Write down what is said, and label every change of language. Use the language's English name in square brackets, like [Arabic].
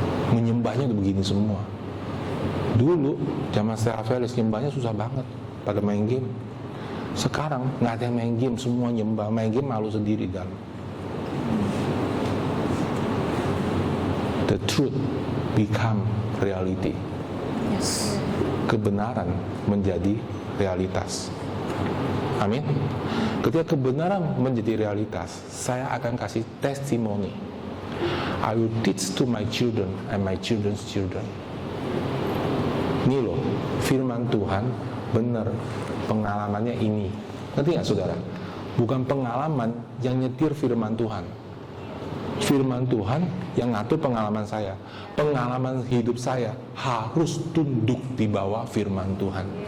[Indonesian] Menyembahnya udah begini semua. Dulu zaman Stella Felix nyembahnya susah banget, pada main game. Sekarang nggak ada yang main game, semua nyembah. Main game malu sendiri dalam. [English] The truth become reality. Yes. [Indonesian] Kebenaran menjadi realitas. Amin. Ketika kebenaran menjadi realitas, saya akan kasih testimoni. [English] I will teach to my children and my children's children. [Indonesian] Ini loh, firman Tuhan benar, pengalamannya ini. Ngerti nggak, saudara? Bukan pengalaman yang nyetir firman Tuhan. Firman Tuhan yang ngatur pengalaman saya. Pengalaman hidup saya harus tunduk di bawah firman Tuhan.